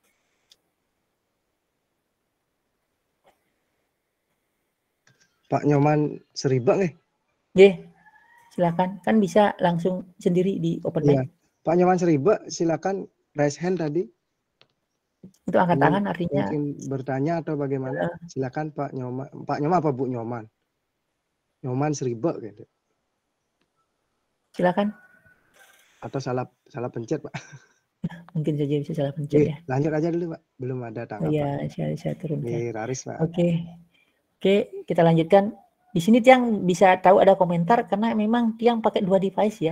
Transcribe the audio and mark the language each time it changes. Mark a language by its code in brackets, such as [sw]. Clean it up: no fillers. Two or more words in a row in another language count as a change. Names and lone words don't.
[id] Pak Nyoman Seriba nih. Silakan. Kan bisa langsung sendiri di [en] open mic. [id] Pak Nyoman Seriba, silakan [en] raise hand [id] tadi. Itu angkat tangan artinya. Mungkin bertanya atau bagaimana? Silakan Pak Nyoman. Pak Nyoman apa Bu Nyoman? Nyoman Seriba gitu. Silakan. Atau salah pencet Pak? Mungkin saja bisa salah pencet ya. Lanjut aja dulu Pak. Belum ada tanggapan. Saya turunkan. [ban] Raris Pak. [id] Oke, kita lanjutkan. Di sini Tiang bisa tahu ada komentar karena memang Tiang pakai 2 device ya.